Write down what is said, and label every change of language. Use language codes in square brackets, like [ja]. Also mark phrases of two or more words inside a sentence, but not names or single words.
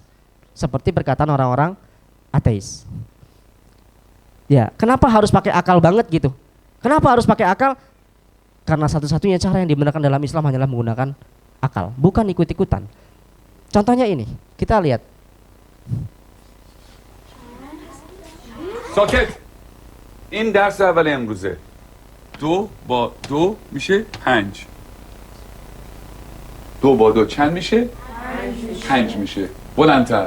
[id] Seperti perkataan orang-orang ateis. Ya, kenapa harus pakai akal banget gitu? Kenapa harus pakai akal? Karena satu-satunya cara yang dibenarkan dalam Islam hanyalah menggunakan akal, bukan ikut-ikutan. Contohnya ini, kita lihat. [fa] ساکت. این درس اول امروزه. 2 با 2 میشه 5. 2 با 2 چند میشه؟ 5 میشه. بلندتر.